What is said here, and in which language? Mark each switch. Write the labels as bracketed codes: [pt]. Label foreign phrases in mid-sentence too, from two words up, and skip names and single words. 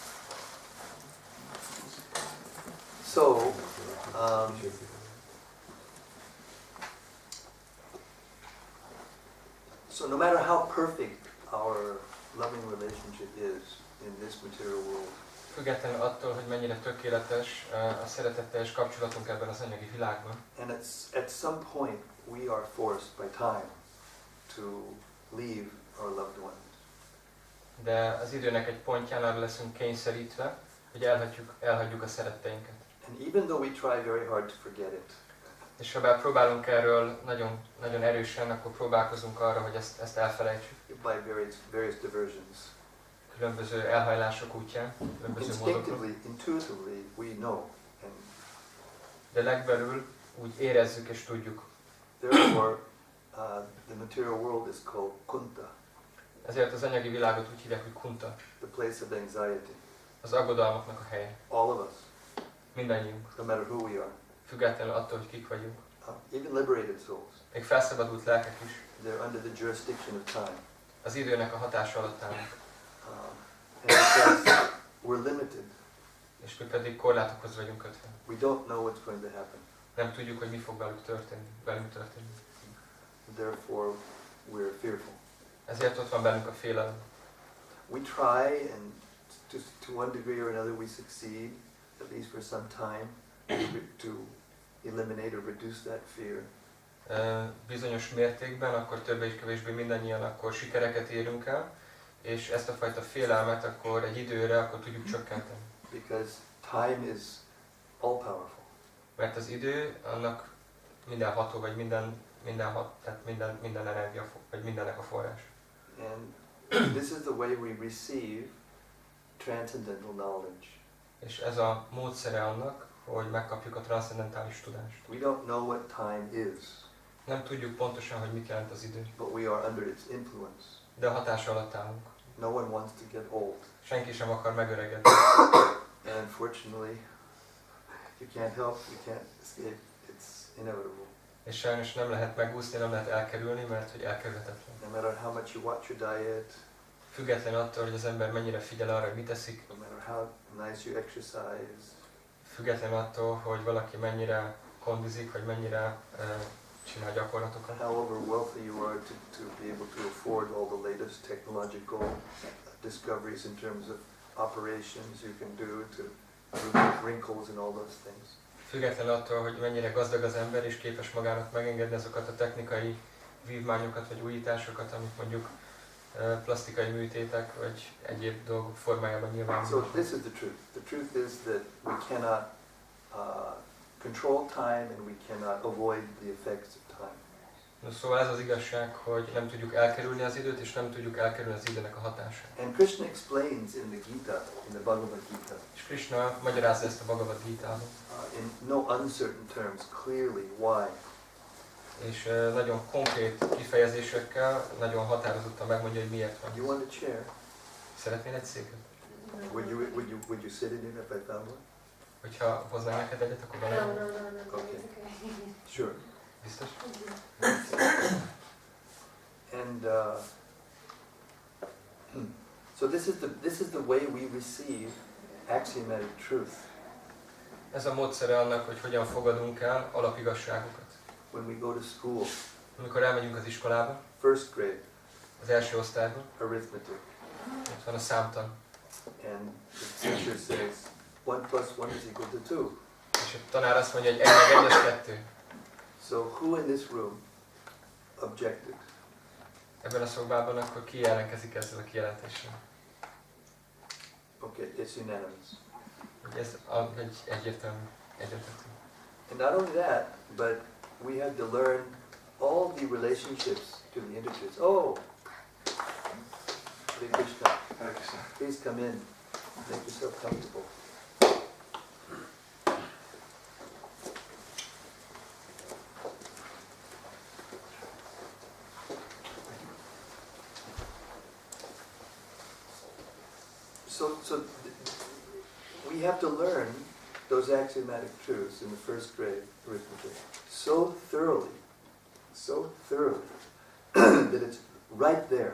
[en] So no matter how perfect our loving relationship is in this material world, [hu] Függetlenül attól, hogy mennyire tökéletes a szeretetteljes kapcsolatunk ebben az anyagi világban. [en] and at some point we are forced by time to leave our loved ones. [hu] De az időnek egy pontján arra leszünk kényszerítve, hogy elhagyjuk a szeretteinket. [en] And even though we try very hard to forget it, [hu] És ha bár próbálunk erről nagyon, nagyon erősen, akkor próbálkozunk arra, hogy ezt elfelejtsük. [en] by various diversions, [hu] Különböző elhajlások útján, különböző módokon. [en] intuitively we know, and [hu] De legbelül úgy érezzük és tudjuk. [en] therefore the material world is called kunta, [hu] Ezért az anyagi világot úgy hívják, hogy kunta, [en] the place of anxiety. [hu] az aggodalmaknak a helye. [en] All of us, [hu] Mindannyiunk, [en] no matter who we are, [hu] függetlenül attól, hogy kik vagyunk. [en] even liberated souls, [hu] Még felszabadult lelkek is [en] they're under the jurisdiction of time. [hu] az időnek a hatása alatt állnak. [en] And because we're limited, [hu] És mi pedig korlátokhoz vagyunk kötve. [en] we don't know what's going to happen. [hu] Nem tudjuk, hogy mi fog velünk történni. [en] Therefore, we're fearful. [hu] Ezért ott van bennünk a félelem. [en] We try, and to one degree or another we succeed, at least for some time, to eliminate or reduce that fear. [hu] Bizonyos mértékben, akkor többé és kevésbé mindannyian akkor sikereket érünk el, és ezt a fajta félelmet akkor egy időre akkor tudjuk csökkenteni. [en] Because time is all powerful. [hu] Mert az idő annak mindenható, vagy minden energia, vagy mindennek a forrás. [en] And this is the way we receive transcendental knowledge. [hu] És ez a módszere annak, hogy megkapjuk a transzcendentális tudást. [en] We don't know what time is, [hu] Nem tudjuk pontosan, hogy mit jelent az idő, [en] but we are under its influence. [hu] de a hatása alatt állunk. [en] No one wants to get old. [hu] Senki sem akar megöregedni. [en] And unfortunately, you can't help, you can't escape, it's inevitable. [hu] És sajnos nem lehet megúszni, nem lehet elkerülni, mert hogy elkerülhetetlen. [en] No matter how much you watch your diet, [hu] Független attól, hogy az ember mennyire figyel arra, hogy mit teszik. [en] No matter how nice you exercise. [hu] Független attól, hogy valaki mennyire kondizik, vagy mennyire csinál gyakorlatokat. [en] However wealthy you are to be able to afford all the latest technological discoveries in terms of operations you can do to remove wrinkles and all those things. [hu] Független attól, hogy mennyire gazdag az ember, és képes magának megengedni azokat a technikai vívmányokat, vagy újításokat, amik mondjuk plastikai műtétek, vagy egyéb dolgok formájában nyilvánulnak. [en] So this is the truth. The truth is that we cannot control time and we cannot avoid the effects of time. [hu] No, szóval ez az igazság, hogy nem tudjuk elkerülni az időt, és nem tudjuk elkerülni az időnek a hatását. [en] And Krishna explains in the Gita, in the Bhagavad Gita, [hu] És Krishna magyarázza ezt a Bhagavad Gitában. [en] In no uncertain terms, clearly why. [hu] És nagyon konkrét kifejezésekkel, nagyon határozottan megmondja, hogy miért van. [en] You want a chair? [hu] Szeretnél egy széket? [en] Would you sit in it if I found one? [hu] Hogyha hoznál neked egyet, akkor bele. [en] No. Okay. Sure. [hu] Biztos? [en] And so this is the way we receive axiomatic truth. [hu] Ez a módszere annak, hogy hogyan fogadunk el alapigazságokat. [en] When we go to school, [hu] Amikor elmegyünk az iskolába, [en] first grade, [hu] az első osztályba, [en] arithmetic, [hu] ott van a számtan. [en] and the teacher says 1 plus 1 is equal to 2. [hu] És a tanár azt mondja, hogy 1 meg 1 az 2. [en] So who in this room objected? [hu] Ebben a szobában akkor ki ellenkezik ezzel a kijelentéssel? [en] Okay, it's unanimous. [hu] Hogy ez egy egyértelmű. [en] And not only that, but we have to learn all the relationships to the integers. Oh, Hare Krishna. Please come in. Make yourself comfortable. So we have to learn those axiomatic truths in the first grade arithmetic so thoroughly that it's right there.